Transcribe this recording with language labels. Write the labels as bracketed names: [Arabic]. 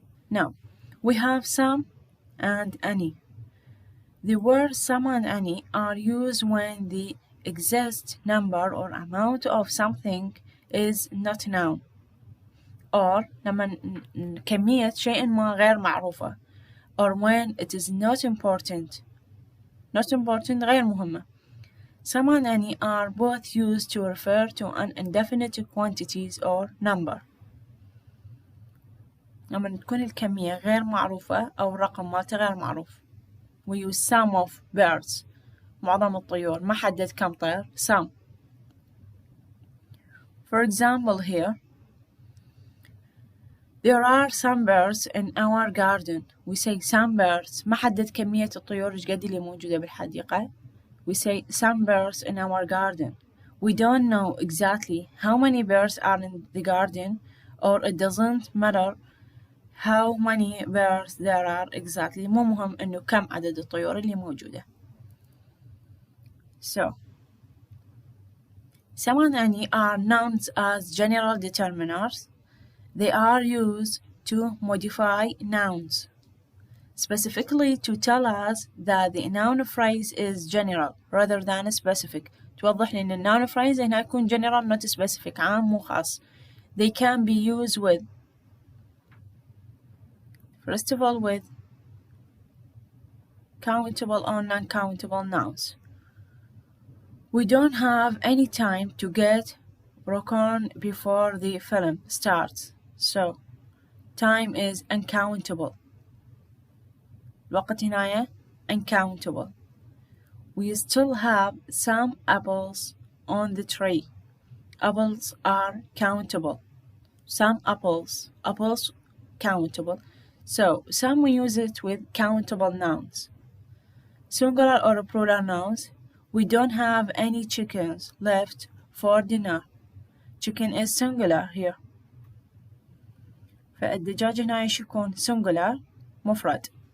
[English] Now, we have some and any. The words some and any are used when the exact number or amount of something is not known. [Arabic] Or لما كمية شيء ما غير معروفة. [English] Or when it is not important. Not important [Arabic] غير مهمة. [English] Some and any are both used to refer to an indefinite quantities or number. [Arabic] لما تكون الكمية غير معروفة أو الرقم مالته غير معروف. [English] We use some of birds. [Arabic] معظم الطيور ما حدد كم طير. [English] Some. For example here, there are some birds in our garden. We say some birds. [Arabic] ما حدد كمية الطيور إيش قد اللي موجودة بالحديقة. [English] We say some birds in our garden. We don't know exactly how many birds are in the garden, or it doesn't matter how many birds there are exactly. [Arabic] مو مهم إنه كم عدد الطيور اللي موجودة. [English] So, some and any are nouns as general determiners. They are used to modify nouns, specifically to tell us that the noun phrase is general rather than specific. [Arabic] توضح لي إن [English] noun phrase هنا يكون general not specific, [Arabic] عام مو خاص. [English] They can be used with First of all, with countable or non-countable nouns. We don't have any time to get popcorn before the film starts, so time is uncountable. [Arabic] الوقت هنا uncountable. [English] We still have some apples on the tree. Apples are countable. Some apples countable. So some we use it with countable nouns. Singular or plural nouns. We don't have any chickens left for dinner. Chicken is singular here. [Arabic] فالدجاج هنا ايش يكون singular مفرد.